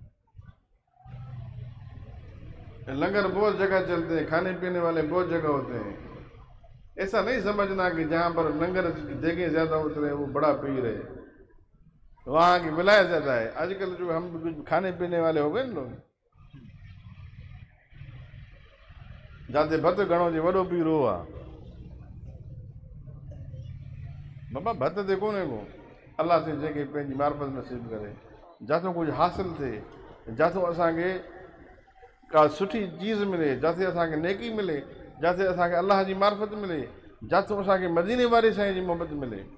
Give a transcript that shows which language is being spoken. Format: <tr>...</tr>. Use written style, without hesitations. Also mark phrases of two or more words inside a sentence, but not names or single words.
<ur>لنگر بہت جگہ چلتے ہیں کھانے پینے والے بہت جگہ ہوتے ہیں ایسا نہیں سمجھنا کہ جہاں پر لنگر دیگیں زیادہ ہوتے ہیں وہ بڑا پیر ہے وہاں کی ولایت زیادہ ہے آج کل جو ہم کھانے پینے والے ہو گئے نا لوگ جاتے</ur> <sd>بت گھنو جی وڈو پیر ہوا बाबा भत ते कोन्हे को अल्लाह से जेके पंहिंजी मार्फत नसीब करे जिथां कुझु हासिल थिए जिथां असांखे का सुठी चीज़ मिले जिथे असांखे नेकी मिले जिथे असांखे अल्लाह जी मार्फत मिले जिथां असांखे मदीने वारे साईं जी मोहबत मिले।</sd>